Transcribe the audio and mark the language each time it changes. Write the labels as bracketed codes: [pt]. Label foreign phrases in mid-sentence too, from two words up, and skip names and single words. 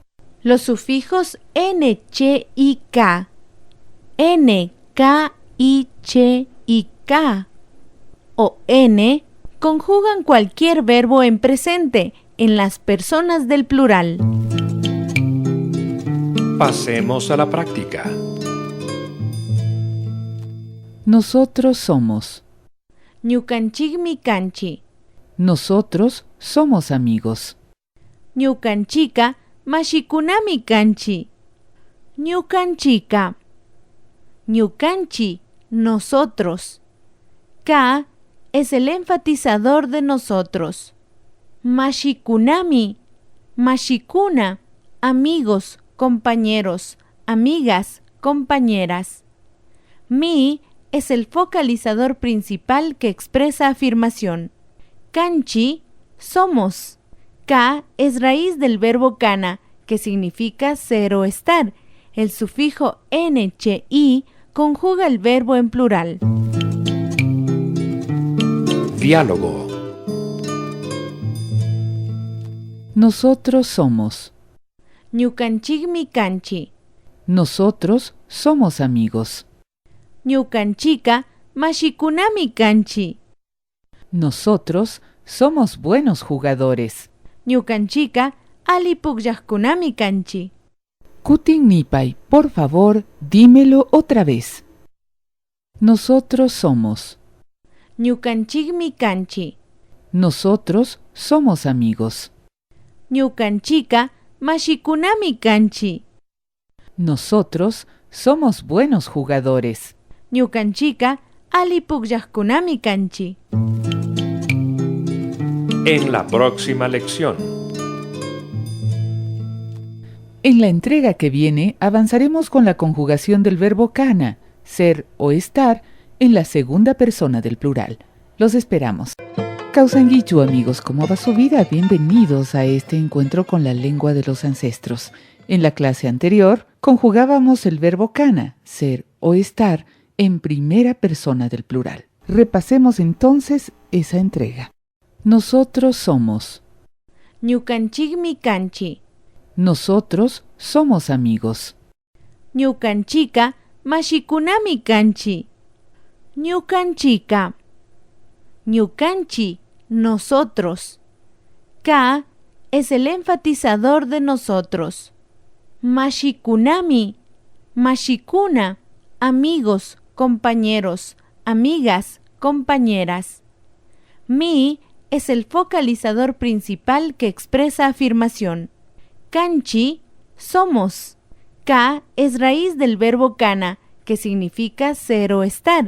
[es] Los sufijos n, che y k, n, k, y, che y k o n conjugan cualquier verbo en presente en las personas del plural. Pasemos a la práctica. Nosotros somos. [qu] Ñukanchikmi kanchi. [es] Nosotros somos amigos. [qu] Ñukanchika mashikunami kanchi. Ñukanchika. Ñukanchi, [es] nosotros. Ka es el enfatizador de nosotros. [qu] Mashikunami, mashikuna, [es] amigos, compañeros, amigas, compañeras. Mi es el focalizador principal que expresa afirmación. [qu] Kanchi, somos. [es] Ka es raíz del verbo kana, que significa ser o estar. El sufijo n, che, y conjuga el verbo en plural. Diálogo. Nosotros somos. [qu] Ñukanchikmi kanchi. [es] Nosotros somos amigos. [qu] Ñukanchika mashikunami kanchi. [es] Nosotros somos buenos jugadores. [qu] Ñukanchika alli pukllaqkunami kanchi. Kutin Nipay, [es] por favor, dímelo otra vez. Nosotros somos. [qu] Ñukanchikmi kanchi. [es] Nosotros somos amigos. [qu] Ñukanchika mashikunami kanchi. [es] Nosotros somos buenos jugadores. [qu] Ñukanchika alli pukllaqkunami kanchi. [es] En la próxima lección. En la entrega que viene avanzaremos con la conjugación del verbo kana, ser o estar, en la segunda persona del plural. Los esperamos. Causanguichu, amigos, ¿cómo va su vida? Bienvenidos a este encuentro con la lengua de los ancestros. En la clase anterior conjugábamos el verbo kana, ser o estar, en primera persona del plural. Repasemos entonces esa entrega. Nosotros somos. [qu] Ñukanchikmi kanchi. [es] Nosotros somos amigos. [qu] Ñukanchika mashikunami kanchi. Ñukanchika. Ñukanchi, [es] nosotros. Ka es el enfatizador de nosotros. [qu] Mashikunami, mashikuna, [es] amigos, compañeros, amigas, compañeras. Mi es el focalizador principal que expresa afirmación. [qu] Kanchi, somos. [es] Ka es raíz del verbo kana, que significa ser o estar.